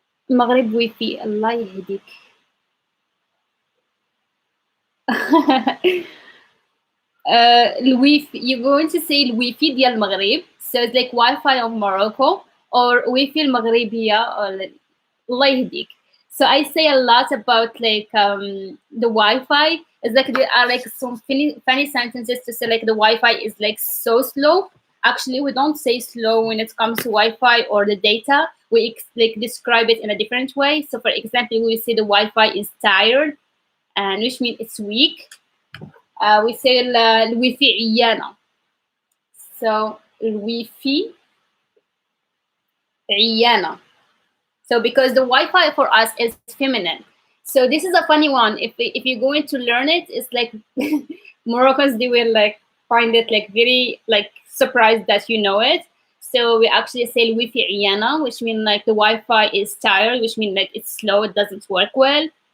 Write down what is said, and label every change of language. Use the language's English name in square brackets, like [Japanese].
[Arabic] المغرب wifi الله يهديك. [English] الويفي, you're going to say [Arabic] الويفي ديال المغرب, [English] so it's like Wi-Fi of Morocco, or wifi المغربية, or [Arabic] الله يهديك. [English] So I say a lot about like the Wi-Fi. It's like there are like some funny sentences to say like the Wi-Fi is like so slow. Actually, we don't say slow when it comes to Wi-Fi or the data. We like describe it in a different way. So, for example, we say the Wi-Fi is tired, and which means it's weak. [Arabic] We say الويفي عيانة. So الويفي عيانة. [English] So because the Wi-Fi for us is feminine. So this is a funny one. If you're going to learn it, it's like Moroccans, they will like find it like very like surprised that you know it. So we actually say Wi-Fi عيانة, which means like the Wi-Fi is tired, which means like it's slow, it doesn't work well.